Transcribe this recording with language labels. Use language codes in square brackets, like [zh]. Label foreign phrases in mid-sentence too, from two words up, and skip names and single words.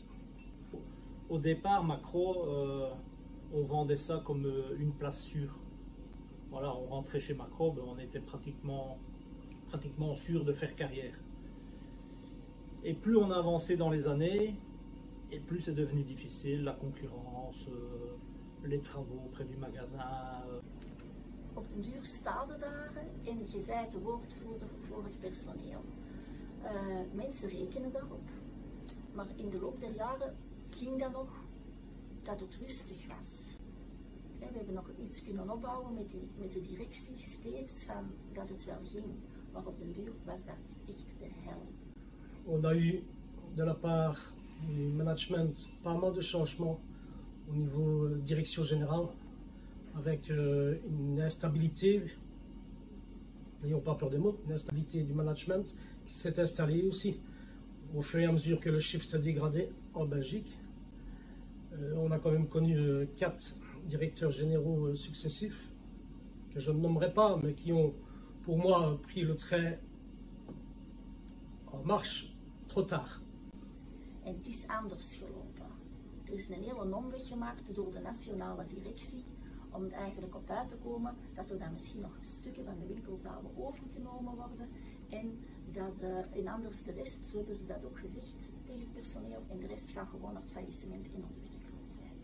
[fr] Au départ, Macro, on vendait ça comme une place sûre. Voilà, on rentrait chez Macro, ben, on était pratiquement sûr de faire carrière. Et plus on avançait dans les années, et plus c'est devenu difficile, la concurrence, les travaux près du magasin. [nl] Op den duur staat er daar en je bent de woordvoerder voor het personeel. Mensen rekenen daarop, maar in de loop der jaren ging dat nog dat het rustig was. We hebben nog iets kunnen opbouwen met de directie steeds van dat het wel ging, maar op den duur was dat echt de hel. [fr] On a eu de la part du management pas mal de changements au niveau direction générale, avec une instabilité, n'ayons pas peur des mots, une instabilité du management qui s'est installée aussi au fur et à mesure que le chiffre s'est dégradé en Belgique. On a quand même connu 4 directeurs généraux successifs, que je ne nommerai pas, mais qui ont pour moi pris le trait en marche trop tard. [nl] En het is anders gelopen. Er is een hele omweg gemaakt door de nationale directie om er eigenlijk op uit te komen dat er dan misschien nog stukken van de winkel zouden overgenomen worden en dat in anders de rest, zo hebben ze dat ook gezegd tegen het personeel, en de rest gaat gewoon naar het faillissement en naar de werkloosheid.